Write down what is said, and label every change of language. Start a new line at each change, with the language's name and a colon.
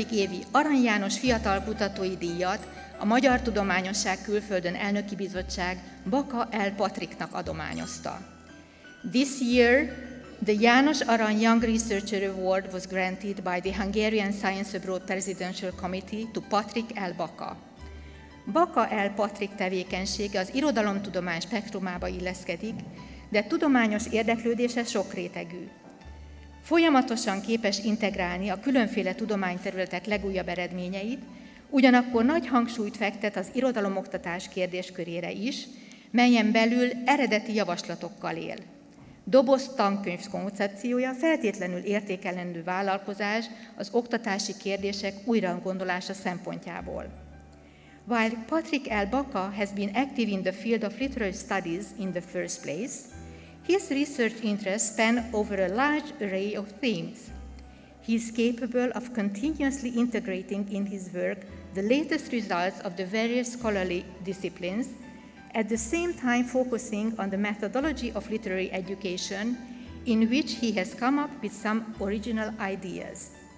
Hungarian: évi Arany János Fiatal Kutatói Díjat a Magyar Tudományosság Külföldön Elnöki Bizottság Baka L. Patriknak adományozta.
English: This year, the János Arany Young Researcher Award was granted by the Hungarian Science Abroad Presidential Committee to Patrik L. Baka. Baka L.
Hungarian: Patrik tevékenysége az irodalomtudomány spektrumába illeszkedik, de tudományos érdeklődése sokrétegű. Folyamatosan képes integrálni a különféle tudományterületek legújabb eredményeit, ugyanakkor nagy hangsúlyt fektet az irodalomoktatás kérdéskörére is, melyen belül eredeti javaslatokkal él. Doboz tankönyv koncepciója feltétlenül értékelendő vállalkozás az oktatási kérdések újragondolása szempontjából.
English: While Patrik L. Baka has been active in the field of literary studies in the first place, his research interests span over a large array of themes. He is capable of continuously integrating in his work the latest results of the various scholarly disciplines, at the same time focusing on the methodology of literary education, in which he has come up with some original ideas.